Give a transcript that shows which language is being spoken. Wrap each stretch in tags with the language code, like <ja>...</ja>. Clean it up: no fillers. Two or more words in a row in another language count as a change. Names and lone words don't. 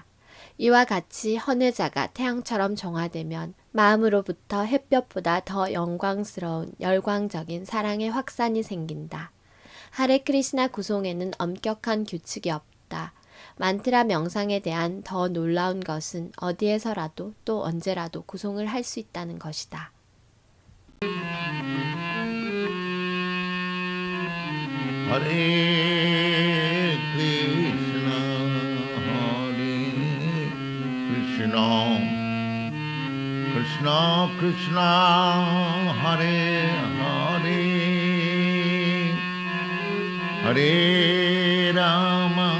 <ko>이와 같이 헌혜자가 태양처럼 정화되면 마음으로부터 햇볕보다 더 영광스러운 열광적인 사랑의 확산이 생긴다. 하레 크리시나 구송에는 엄격한 규칙이 없다. 만트라 명상에 대한 더 놀라운 것은 어디에서라도 또 언제라도 구송을 할 수 있다는 것이다.</ko> <sa>Hare Krishna, Hare Krishna, Krishna Krishna, Hare Hare, Hare Rama.</sa>